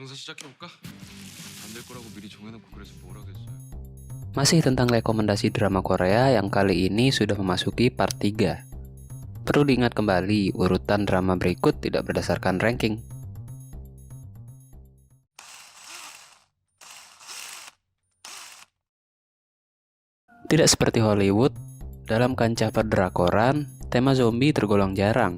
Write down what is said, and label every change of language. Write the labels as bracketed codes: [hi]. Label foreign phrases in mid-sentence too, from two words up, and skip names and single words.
[ko] 장사 시작해볼까? 안 될 거라고 미리 정해놓고 그래서 뭘 하겠어요. [id] Masih tentang rekomendasi drama Korea yang kali ini sudah memasuki part 3. Perlu diingat kembali, urutan drama berikut tidak berdasarkan ranking. Tidak seperti Hollywood, dalam kancah perdrakoran, tema zombie tergolong jarang.